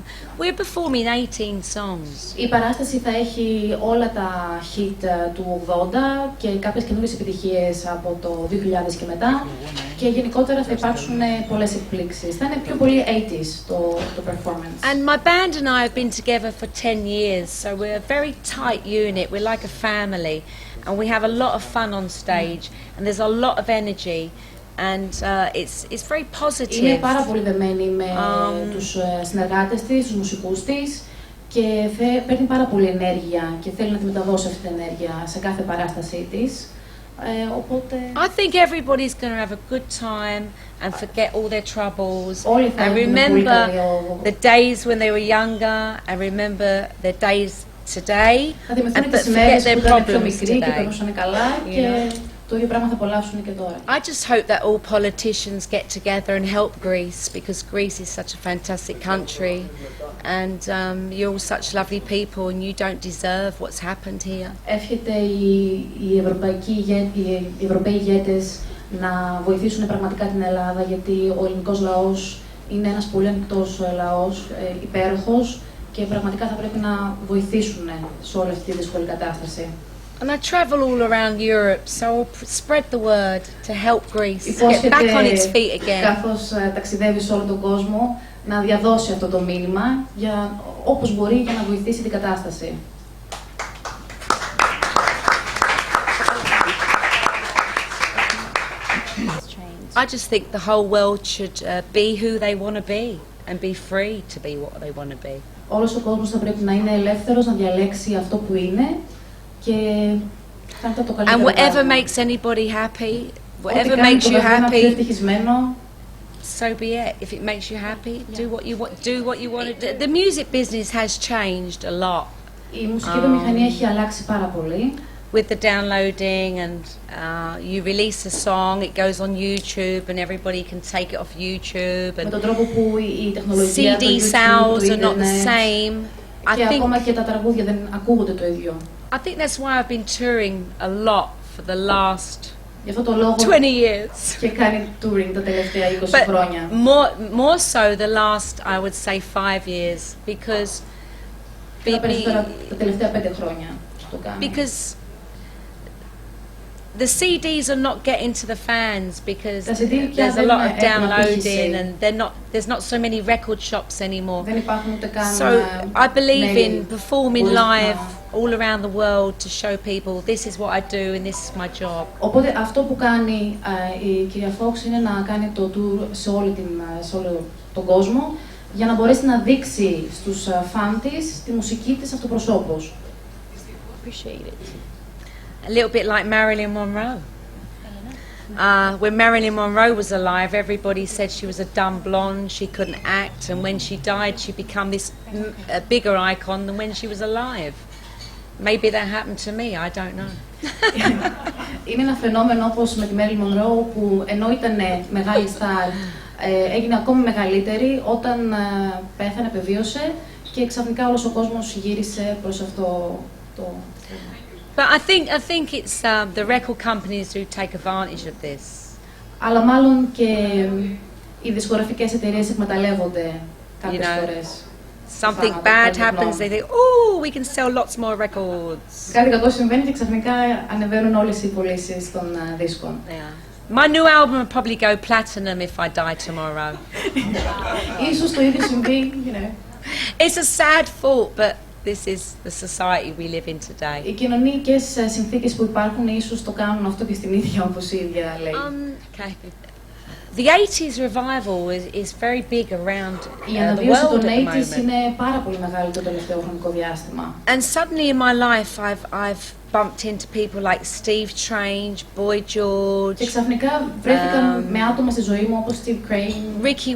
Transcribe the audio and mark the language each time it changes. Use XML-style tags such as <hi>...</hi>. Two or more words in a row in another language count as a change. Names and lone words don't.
<en>We're performing 18 songs.</en> <el>Η παράσταση θα έχει όλα τα hit του 80 και κάποιες καινούριες επιτυχίες από το 2000 και μετά και γενικότερα θα υπάρξουν πολλές εκπλήξεις. Θα είναι πιο πολύ 80s το performance.</el> <en>And my band and I have been together for 10 years, so we're a very tight unit. We're like a family and we have a lot of fun on stage and there's a lot of energy. And it's very positive.</en> <el>Είναι πάρα πολύ δεμένη με τους συνεργάτες της, τους μουσικούς της και παίρνει πάρα πολύ ενέργεια και θέλει να τη μεταδώσει αυτή την ενέργεια σε κάθε παράστασή της. Οπότε...</el> <en>I think everybody's going to have a good time and forget all their troubles and remember the days when they were younger and remember their days today and forget their problems today.</en> <el>Το ίδιο πράγμα θα απολαύσουν και τώρα.</el> <en>I just hope that all politicians get together and help Greece because Greece is such a fantastic country and you're all such lovely people and you don't deserve what's happened here.</en> <el>Εύχεται οι Ευρωπαίοι ηγέτες να βοηθήσουν πραγματικά την Ελλάδα γιατί ο ελληνικός λαός είναι ένας πολύ ανοιχτός λαός, υπέροχος και πραγματικά θα πρέπει να βοηθήσουν σε όλη αυτή τη δύσκολη κατάσταση.</el> <en>And I travel all around Europe, so I'll spread the word to help Greece get back on its feet again.</en> <el>Καθώς ταξιδεύει σε όλο τον κόσμο, να διαδώσει αυτό το μήνυμα όπως μπορεί για να βοηθήσει την κατάσταση.</el> <en>I just think the whole world should be who they want to be and be free to be what they want to be.</en> <el>Όλος ο κόσμος θα πρέπει να είναι ελεύθερος, να διαλέξει αυτό που είναι.</el> <en>And whatever makes anybody happy, whatever makes you happy, so be it. If it makes you happy, do what you want. Do what you want to do. The music business has changed a lot.</en> <el>Η μουσική βιομηχανία έχει αλλάξει πάρα πολύ.</el> <en>With the downloading and you release a song, it goes on YouTube and everybody can take it off YouTube. And</en> <el>με τον τρόπο που η τεχνολογία</el> <en>CD sales are not the same.</en> <el>Και ακόμα και τα τραγούδια δεν ακούγονται το ίδιο.</el> <en>I think that's why I've been touring a lot for the last 20 years.</en> <el>Και κάνει touring τα τελευταία 20 χρόνια.</el> <en>More so the last, I would say, 5 years, because</en> <el>τα τελευταία 5 χρόνια το κάνει.</el> <en>Because the CDs are not getting to the fans because there's a lot of downloading and there's not so many record shops anymore. So I believe in performing live all around the world to show people this is what I do and this is my job.</en> <el>Οπότε αυτό που κάνει η κυρία Fox είναι να κάνει το tour σε όλο τον κόσμο για να μπορέσει να δείξει στους φαν της τη μουσική της αυτοπροσώπως.</el> <en>Appreciate it. A little bit like Marilyn Monroe. When Marilyn Monroe was alive, everybody said she was a dumb blonde, she couldn't act, and when she died, she became this bigger icon than when she was alive. Maybe that happened to me, I don't know.</en> <el>Είναι ένα φαινόμενο όπως με τη Marilyn Monroe που ενώ ήταν μεγάλη στάρ, έγινε ακόμη μεγαλύτερη όταν πέθανε, επιβίωσε και ξαφνικά όλος ο κόσμος γύρισε προς αυτό το...</el> <en>But I think it's the record companies who take advantage of this.</en> <el>Αλλά μάλλον και οι δισκογραφικές εταιρείες εκμεταλλεύονται κάποιες φορές.</el> <en>Something bad happens, they think, oh, we can sell lots more records.</en> <el>Κάτι κακό συμβαίνει και ξαφνικά ανεβαίνουν όλες οι πωλήσεις των δίσκων.</el> <en>My new album will probably go platinum if I die tomorrow.</en> <el>Ίσως το ίδιο συμβεί,</el> <en>you know. It's a sad thought, but this is the society we live in today.</en> <el>Οι κοινωνικές συνθήκες που υπάρχουν ίσως το κάνουν αυτό και στην ίδια όπως η ίδια λέει.</el> <en>Okay. The 80s revival is very big around the world at the moment.</en> <el>Οι 80s είναι πάρα πολύ μεγάλη το τελευταίο χρονικό διάστημα.</el> <en>And suddenly in my life I've bumped into people like Steve Strange, Boy George.</en> <el>Και ξαφνικά βρέθηκαν με άτομα στη ζωή μου όπως Steve Crane,</el>